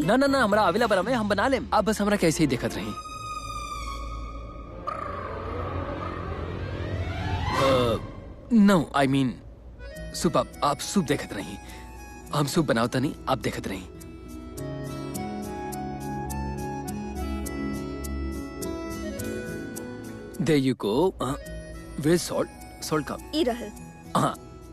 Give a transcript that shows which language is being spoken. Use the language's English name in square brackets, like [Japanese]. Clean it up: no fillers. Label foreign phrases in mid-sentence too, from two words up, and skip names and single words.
[Bhojpuri] ना ना ना, हमरा आवेला बना में हम बना लेम। आप बस हमरा कैसे ही देखत रही। [English] No I mean soup. [Bhojpuri] आप सूप देखत रही, हम सूप बनावता नहीं, आप देखत रही। [English] There you go. Where's salt? Salt cup. [Bhojpuri] ई रहल। हाँ,